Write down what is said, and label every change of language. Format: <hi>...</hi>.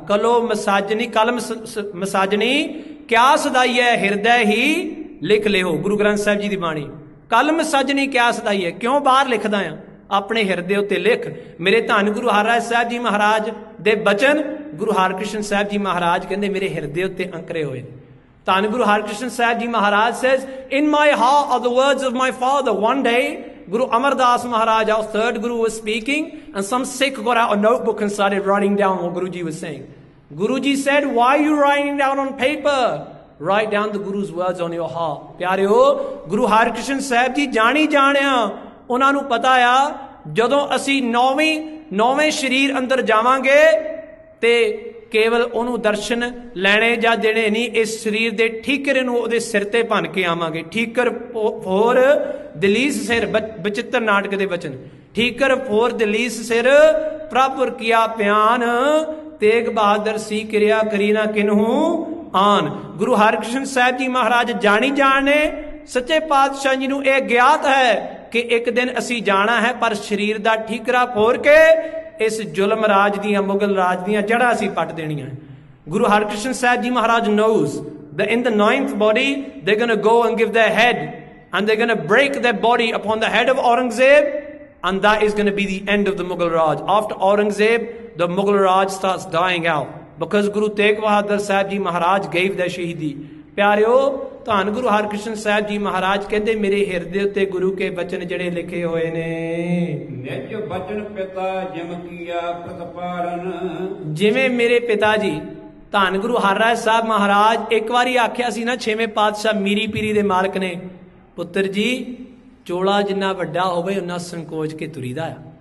<pa>ਕਲੋ ਮਸਾਜਨੀ, ਕਲਮ ਮਸਾਜਨੀ ਕਿਆ ਸਦਾਈ ਹੈ, ਹਿਰਦੈ ਹੀ ਲਿਖ ਲਿਓ। ਗੁਰੂ ਗ੍ਰੰਥ ਸਾਹਿਬ ਜੀ ਦੀ ਬਾਣੀ, ਕਲਮ ਸਜਣੀ ਕਿਆ ਸਦਾਈ ਹੈ, ਕਿਉਂ ਬਾਹਰ ਲਿਖਦਾ ਆ, ਆਪਣੇ ਹਿਰਦੇ ਉੱਤੇ ਲਿਖ। ਮੇਰੇ ਧੰਨ ਗੁਰੂ ਹਰਿਰਾਏ ਸਾਹਿਬ ਜੀ ਮਹਾਰਾਜ ਦੇ ਬਚਨ ਗੁਰੂ ਹਰਿਕ੍ਰਿਸ਼ਨ ਸਾਹਿਬ ਜੀ ਮਹਾਰਾਜ ਕਹਿੰਦੇ ਮੇਰੇ ਹਿਰਦੇ ਉੱਤੇ ਅੰਕਰੇ ਹੋਏ।</pa> <en>ਧੰਨ Guru Harkrishan Sahib ji Maharaj says, in my heart are the words of my father. One day Guru Amardas Maharaj, our third Guru, was speaking and some Sikh got out a notebook and started writing down what Guruji was saying. Guruji said, why are you writing down on paper? Write down the Guru's words on your heart.</en> <pa>ਪਿਆਰਿਓ, ਗੁਰੂ ਹਰਕ੍ਰਿਸ਼ਨ ਸਾਹਿਬ ਜੀ ਜਾਣੀ ਜਾਣਿਆ, ਉਹਨਾਂ ਨੂੰ ਪਤਾ ਆ ਜਦੋਂ ਅਸੀਂ ਨੌਵੇਂ ਸਰੀਰ ਅੰਦਰ ਜਾਵਾਂਗੇ ਤੇ ਕੇਵਲ ਉਹਨੂੰ ਦਰਸ਼ਨ ਲੈਣੇ ਜਾਂ ਦੇਣੇ ਨਹੀਂ, ਇਸ ਸਰੀਰ ਦੇ ਠੀਕਰੇ ਨੂੰ ਉਹਦੇ ਸਿਰ ਤੇ ਭੰਨ ਕੇ ਆਵਾਂਗੇ। ਠੀਕਰ ਫੋਰ ਦਲੀਸ ਸਿਰ, ਬਚਿੱਤਰ ਨਾਟਕ ਦੇ ਵਚਨ, ਠੀਕਰ ਫੋਰ ਦਲੀਸ ਸਿਰ ਪ੍ਰਭੁਰ ਕੀਆ ਪਿਆਨ, ਤੇਗ ਬਹਾਦਰ ਸੀ ਕਿਰਿਆ ਕਰੀ ਨਾ ਕਿਨਹੂ ਆਨ। ਗੁਰੂ ਹਰਕ੍ਰਿਸ਼ਨ ਸਾਹਿਬ ਜੀ ਮਹਾਰਾਜ ਜਾਣੀ ਜਾਣੇ, ਸੱਚੇ ਪਾਤਸ਼ਾਹ ਜੀ ਨੂੰ ਇਹ ਗਿਆਤ ਹੈ ਕਿ ਇੱਕ ਦਿਨ ਅਸੀਂ ਜਾਣਾ ਹੈ, ਪਰ ਸਰੀਰ ਦਾ ਠੀਕਰਾ ਫੋਰ ਕੇ ਇਸ ਜ਼ੁਲਮ ਰਾਜ ਦੀਆਂ, ਮੁਗਲ ਰਾਜ ਦੀਆਂ ਜੜ੍ਹਾਂ ਅਸੀਂ ਪੱਟ ਦੇਣੀਆਂ।</pa> <en>Guru Harkrishan Sahib ji Maharaj knows that in the 9th body they're going to go and give their head and they're going to break their body upon the head of Aurangzeb, and that is going to be the end of the Mughal Raj. After Aurangzeb, the Mughal Raj starts dying out because Guru Tegh Bahadur Sahib Ji Maharaj gave their shaheedi.</en> <pa>ਪਿਆਰਿਓ, ਧੰਨ ਗੁਰੂ ਹਰਕ੍ਰਿਸ਼ਨ ਸਾਹਿਬ ਜੀ ਮਹਾਰਾਜ ਕਹਿੰਦੇ ਮੇਰੇ ਹਿਰਦੇ ਉੱਤੇ ਗੁਰੂ ਕੇ ਬਚਨ ਜਿਹੜੇ ਲਿਖੇ ਹੋਏ ਨੇ, ਨਿਜ ਬਚਨ ਪਿਤਾ ਜਿਮ ਕੀਆ ਪ੍ਰਤਪਾਰਨ। ਜਿਵੇਂ ਮੇਰੇ ਪਿਤਾ ਜੀ ਧੰਨ ਗੁਰੂ ਹਰਰਾਏ ਸਾਹਿਬ ਮਹਾਰਾਜ ਇੱਕ ਵਾਰੀ ਆਖਿਆ ਸੀ ਨਾ, 6ਵੇਂ ਪਾਤਸ਼ਾਹ ਮੀਰੀ ਪੀਰੀ ਦੇ ਮਾਲਕ ਨੇ, ਪੁੱਤਰ ਜੀ ਚੋਲਾ ਜਿੰਨਾ ਵੱਡਾ ਹੋਵੇ ਉਨਾ ਸੰਕੋਚ ਕੇ ਤੁਰੀਦਾ ਆ।</pa>